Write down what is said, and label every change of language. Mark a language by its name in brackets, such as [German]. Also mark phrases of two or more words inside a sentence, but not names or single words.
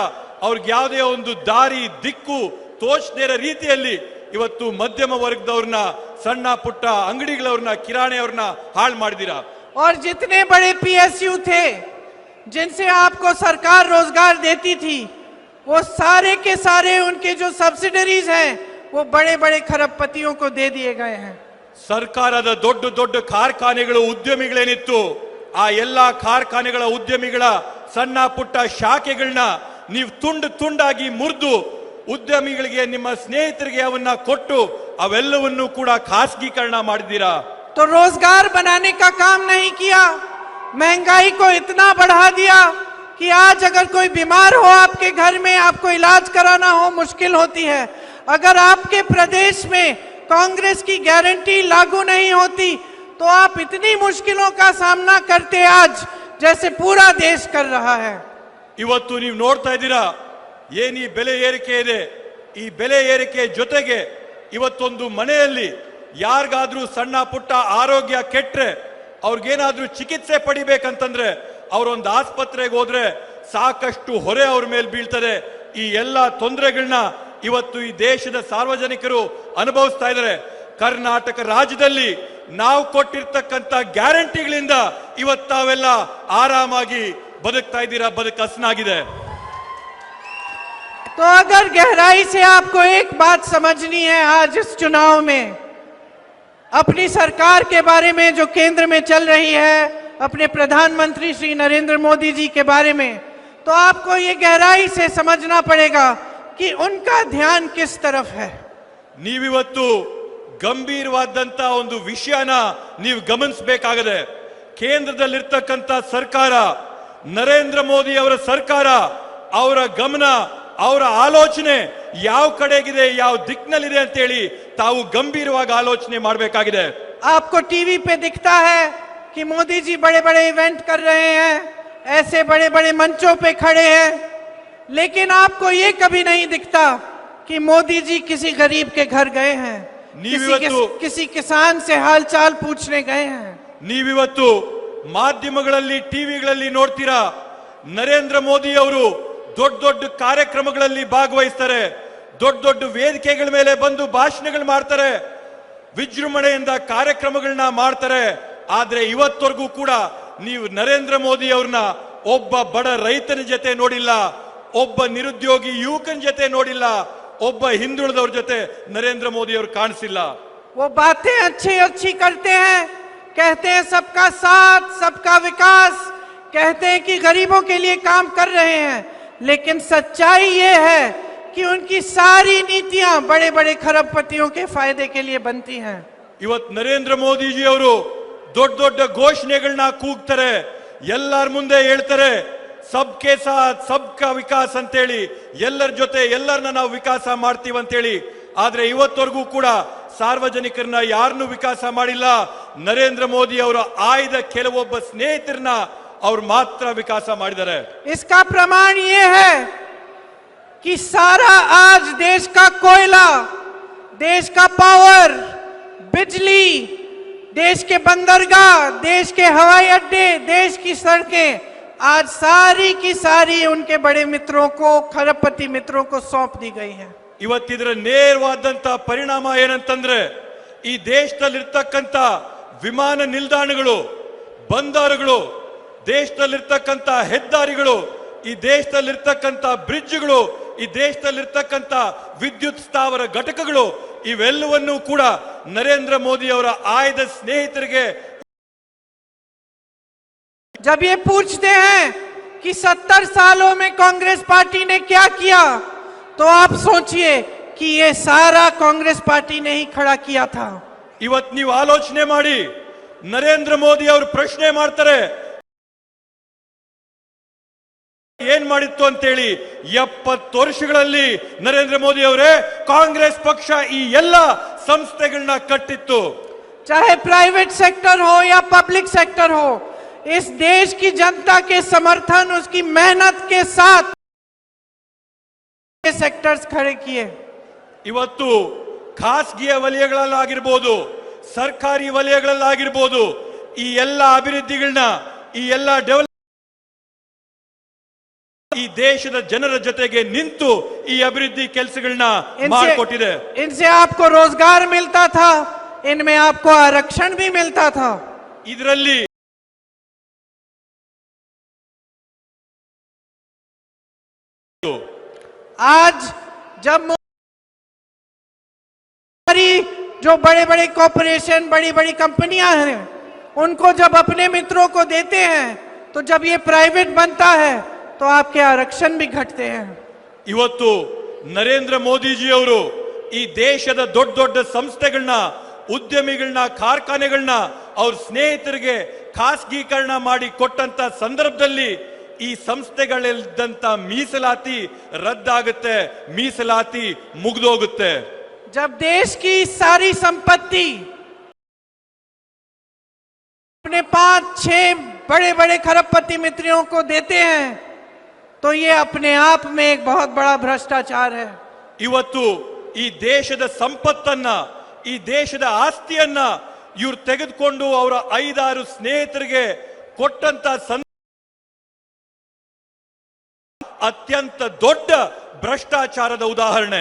[Kannada] ಅವ್ರಿಗೆ ಯಾವುದೇ ಒಂದು ದಾರಿ ದಿಕ್ಕು ತೋಚದೇ ಇರೋ ರೀತಿಯಲ್ಲಿ ಇವತ್ತು ಮಧ್ಯಮ ವರ್ಗದವ್ರನ್ನ ಸಣ್ಣ ಪುಟ್ಟ ಅಂಗಡಿಗಳವ್ರನ್ನ ಕಿರಾಣಿಯವ್ರನ್ನ ಹಾಳು ಮಾಡಿದೀರಾ. [Hindi] और जितने बड़े पीएसयू थे जिनसे आपको सरकार रोजगार देती थी वो सारे के सारे उनके जो सब्सिडरीज हैं वो बड़े बड़े खरबपतियों को दे दिए गए हैं. [Kannada] ಸರ್ಕಾರದ ದೊಡ್ಡ ದೊಡ್ಡ ಕಾರ್ಖಾನೆಗಳು ಉದ್ಯಮಿಗಳೇನಿತ್ತು ಆ ಎಲ್ಲಾ ಕಾರ್ಖಾನೆಗಳ ಉದ್ಯಮಿಗಳ ಸಣ್ಣ ಪುಟ್ಟ ಶಾಖೆಗಳನ್ನ ನೀವು ತುಂಡಾಗಿ ಮುರಿದು ಉದ್ಯಮಿಗಳಿಗೆ ನಿಮ್ಮ ಸ್ನೇಹಿತರಿಗೆ ಅವನ್ನ ಕೊಟ್ಟು ಅವೆಲ್ಲವನ್ನೂ ಕೂಡ ಖಾಸಗೀಕರಣ ಮಾಡಿದ್ದೀರಾ. [Hindi] तो रोजगार बनाने का काम नहीं किया, महंगाई को इतना बढ़ा दिया कि आज अगर कोई बीमार हो आपके घर में आपको इलाज कराना हो मुश्किल होती है. अगर आपके प्रदेश में कांग्रेस की गारंटी लागू नहीं होती तो आप इतनी मुश्किलों का सामना करते आज जैसे पूरा देश कर रहा है. [Kannada] ಇವತ್ತು ನೀವು ನೋಡ್ತಾ ಇದ್ದೀರಾ ಏನ್ ಈ ಬೆಲೆ ಏರಿಕೆ ಇದೆ. ಈ ಬೆಲೆ ಏರಿಕೆ ಜೊತೆಗೆ ಇವತ್ತೊಂದು ಮನೆಯಲ್ಲಿ ಯಾರಿಗಾದ್ರೂ ಸಣ್ಣ ಪುಟ್ಟ ಆರೋಗ್ಯ ಕೆಟ್ರೆ ಅವ್ರಿಗೇನಾದ್ರೂ ಚಿಕಿತ್ಸೆ ಪಡಿಬೇಕಂತಂದ್ರೆ ಅವರೊಂದು ಆಸ್ಪತ್ರೆಗೆ ಹೋದ್ರೆ ಸಾಕಷ್ಟು ಹೊರೆ ಅವ್ರ ಮೇಲೆ ಬೀಳ್ತದೆ. ಈ ಎಲ್ಲಾ ತೊಂದರೆಗಳನ್ನ ಇವತ್ತು ಈ ದೇಶದ ಸಾರ್ವಜನಿಕರು ಅನುಭವಿಸ್ತಾ ಇದ್ದಾರೆ. ಕರ್ನಾಟಕ ರಾಜ್ಯದಲ್ಲಿ ನಾವು ಕೊಟ್ಟಿರ್ತಕ್ಕಂಥ ಗ್ಯಾರಂಟಿಗಳಿಂದ ಇವತ್ತು ತಾವೆಲ್ಲ ಆರಾಮಾಗಿ ಬದುಕ್ತಾ ಇದ್ದೀರಾ, ಬದುಕು ಹಸನಾಗಿದೆ. [Hindi] तो अगर गहराई से आपको एक बात समझनी है आज इस चुनाव में अपनी सरकार के बारे में जो केंद्र में चल रही है, अपने प्रधानमंत्री श्री नरेंद्र मोदी जी के बारे में, तो आपको ये गहराई से समझना पड़ेगा कि उनका ध्यान किस तरफ है. [Kannada] ನೀವಿವತ್ತು ಗಂಭೀರವಾದಂತ ಒಂದು ವಿಷಯನ ನೀವು ಗಮನಿಸಬೇಕಾಗಿದೆ. ಕೇಂದ್ರದಲ್ಲಿರ್ತಕ್ಕಂಥ ಸರ್ಕಾರ ನರೇಂದ್ರ ಮೋದಿ ಅವರ ಸರ್ಕಾರ, ಅವರ ಗಮನ ಅವರ ಆಲೋಚನೆ ಯಾವ ಕಡೆಗಿದೆ, ಯಾವ ದಿಕ್ಕಿನಲ್ಲಿದೆ ಅಂತ ಹೇಳಿ ತಾವು ಗಂಭೀರವಾಗಿ ಆಲೋಚನೆ ಮಾಡಬೇಕಾಗಿದೆ. [Hindi] आपको टीवी पे दिखता है कि मोदी जी बड़े बड़े इवेंट कर रहे हैं, ऐसे बड़े बड़े मंचों पे खड़े हैं, लेकिन आपको ये कभी नहीं दिखता कि मोदी जी किसी गरीब के घर गए हैं, किसी किसान से हालचाल पूछने गए हैं. [Kannada] ನೀವಿವತ್ತು ಮಾಧ್ಯಮಗಳಲ್ಲಿ ಟಿವಿಗಳಲ್ಲಿ ನೋಡ್ತೀರಾ ನರೇಂದ್ರ ಮೋದಿ ಅವರು ದೊಡ್ಡ ದೊಡ್ಡ ಕಾರ್ಯಕ್ರಮಗಳಲ್ಲಿ ಭಾಗವಹಿಸ್ತಾರೆ, ದೊಡ್ಡ ದೊಡ್ಡ ವೇದಿಕೆಗಳ ಮೇಲೆ ಬಂದು ಭಾಷಣಗಳು ಮಾಡ್ತಾರೆ, ವಿಜೃಂಭಣೆಯಿಂದ ಕಾರ್ಯಕ್ರಮಗಳನ್ನ ಮಾಡ್ತಾರೆ. ಆದ್ರೆ ಇವತ್ತವರೆಗೂ ಕೂಡ ನೀವು ನರೇಂದ್ರ ಮೋದಿ ಅವ್ರನ್ನ ಒಬ್ಬ ಬಡ ರೈತನ ಜೊತೆ ನೋಡಿಲ್ಲ, ಒಬ್ಬ ನಿರುದ್ಯೋಗಿ ಯುವಕನ ಜೊತೆ ನೋಡಿಲ್ಲ, ಒಬ್ಬ ಹಿಂದುಳಿದವ್ರ ಜೊತೆ ನರೇಂದ್ರ ಮೋದಿ ಅವರು ಕಾಣಿಸಿಲ್ಲ. [Hindi] वो बातें अच्छी अच्छी करते हैं, कहते हैं सबका साथ सबका विकास, कहते हैं कि गरीबों के लिए काम कर रहे हैं, लेकिन सच्चाई ये है कि उनकी सारी नीतियां बड़े बड़े खरबपतियों के फायदे के लिए बनती हैं. [Kannada] ಇವತ್ತು ನರೇಂದ್ರ ಮೋದಿ ಜಿ ಅವರು ದೊಡ್ಡ ದೊಡ್ಡ ಘೋಷಣೆಗಳನ್ನ ಕೂಗ್ತಾರೆ, ಎಲ್ಲರ ಮುಂದೆ ಹೇಳ್ತಾರೆ [Hindi] सबके साथ सबका विकास [Kannada] ಅಂತೇಳಿ, ಎಲ್ಲರ ಜೊತೆ ಎಲ್ಲರನ್ನ ನಾವು ವಿಕಾಸ ಮಾಡ್ತೀವಿ ಅಂತೇಳಿ. ಆದ್ರೆ ಇವತ್ತವರೆಗೂ ಕೂಡ ಸಾರ್ವಜನಿಕರನ್ನ ಯಾರನ್ನೂ ವಿಕಾಸ ಮಾಡಿಲ್ಲ. ನರೇಂದ್ರ ಮೋದಿ ಅವರ ಆಯ್ದ ಕೆಲವೊಬ್ಬ ಸ್ನೇಹಿತರನ್ನ ಅವ್ರು ಮಾತ್ರ ವಿಕಾಸ ಮಾಡಿದ್ದಾರೆ. [Hindi] इसका प्रमाण ये है कि सारा आज देश का कोयला, देश का पावर, बिजली, देश के बंदरगाह, देश के हवाई अड्डे, देश की सड़कें आज सारी की सारी उनके बड़े मित्रों को, खरबपति मित्रों को सौंप दी गई हैं। [Kannada] ಇವತ್ತಿದ್ರ ನೇರವಾದಂತ ಪರಿಣಾಮ ಏನಂತಂದ್ರೆ ಈ ದೇಶದಲ್ಲಿರ್ತಕ್ಕಂಥ ವಿಮಾನ ನಿಲ್ದಾಣಗಳು, ಬಂದರುಗಳು, ದೇಶದಲ್ಲಿರ್ತಕ್ಕಂಥ ಹೆದ್ದಾರಿಗಳು, ಈ ದೇಶದಲ್ಲಿರ್ತಕ್ಕಂಥ ಬ್ರಿಡ್ಜ್ಗಳು, ಈ ದೇಶದಲ್ಲಿರ್ತಕ್ಕಂಥ ವಿದ್ಯುತ್ ಸ್ಥಾವರ ಘಟಕಗಳು ಇವೆಲ್ಲವನ್ನೂ ಕೂಡ ನರೇಂದ್ರ ಮೋದಿ ಅವರ ಆಯ್ದ ಸ್ನೇಹಿತರಿಗೆ [Hindi] जब ये पूछते हैं कि 70 सालों में कांग्रेस पार्टी ने क्या किया, तो आप सोचिए कि ये सारा कांग्रेस पार्टी ने ही खड़ा किया था। [Kannada] ಇವತ್ತು ನೀವು ಆಲೋಚನೆ ಮಾಡಿ, ನರೇಂದ್ರ ಮೋದಿ ಅವರು ಪ್ರಶ್ನೆ ಮಾಡ್ತಾರೆ ಏನ್ ಮಾಡಿತ್ತು ಅಂತೇಳಿ. 70 ವರ್ಷಗಳಲ್ಲಿ ನರೇಂದ್ರ ಮೋದಿ ಅವರೇ ಕಾಂಗ್ರೆಸ್ ಪಕ್ಷ ಈ ಎಲ್ಲ ಸಂಸ್ಥೆಗಳನ್ನ ಕಟ್ಟಿತ್ತು. [Hindi] चाहे [English] private sector [Hindi] हो या [English] public sector [Hindi] हो, इस देश की जनता के समर्थन, उसकी मेहनत के साथ ये सेक्टर्स खड़े किए। [Kannada] ಇವತ್ತು ಖಾಸಗಿಯ ವಲಯಗಳಲ್ಲಾಗಿರ್ಬೋದು, ಸರ್ಕಾರಿ ವಲಯಗಳಲ್ಲಾಗಿರ್ಬೋದು, ಈ ಎಲ್ಲ ಅಭಿವೃದ್ಧಿಗಳನ್ನ, ಈ ಎಲ್ಲ ಡೆವಲಪ್ ಈ ದೇಶದ ಜನರ ಜೊತೆಗೆ ನಿಂತು ಈ ಅಭಿವೃದ್ಧಿ ಕೆಲಸಗಳನ್ನ ಮಾಡಿಕೊಟ್ಟಿದೆ. [Hindi] इनसे आपको रोजगार मिलता था, इनमें आपको आरक्षण भी मिलता था। [Kannada] ಇದರಲ್ಲಿ [Hindi] आज जब जो बड़े बड़े कॉरपोरेशन, बड़ी बड़ी कंपनियां हैं, उनको जब अपने मित्रों को देते हैं, तो जब ये प्राइवेट बनता है तो आपके आरक्षण भी घटते हैं। [Kannada] ಇವತ್ತು ನರೇಂದ್ರ ಮೋದಿಜಿ ಅವರು ಈ ದೇಶದ ದೊಡ್ಡ ದೊಡ್ಡ ಸಂಸ್ಥೆಗಳನ್ನ, ಉದ್ಯಮಿಗಳನ್ನ, ಕಾರ್ಖಾನೆಗಳನ್ನ ಅವ್ರ ಸ್ನೇಹಿತರಿಗೆ ಖಾಸಗೀಕರಣ ಮಾಡಿ ಕೊಟ್ಟಂತ ಸಂದರ್ಭದಲ್ಲಿ ಈ ಸಂಸ್ಥೆಗಳಿದ್ದಂತ ಮೀಸಲಾತಿ ರದ್ದಾಗುತ್ತೆ, ಮೀಸಲಾತಿ ಮುಗಿದೋಗುತ್ತೆ. [Hindi] जब देश की सारी संपत्ति अपने 5-6 बड़े बड़े खरबपति मित्रों को देते हैं, तो ये अपने आप में एक बहुत बड़ा भ्रष्टाचार है। [Kannada] ಇವತ್ತು ಈ ದೇಶದ ಸಂಪತ್ತನ್ನ, ಈ ದೇಶದ ಆಸ್ತಿಯನ್ನ ಇವ್ರು ತೆಗೆದುಕೊಂಡು ಅವರ 5-6 ಸ್ನೇಹಿತರಿಗೆ ಕೊಟ್ಟಂತ ಅತ್ಯಂತ ದೊಡ್ಡ ಭ್ರಷ್ಟಾಚಾರದ ಉದಾಹರಣೆ.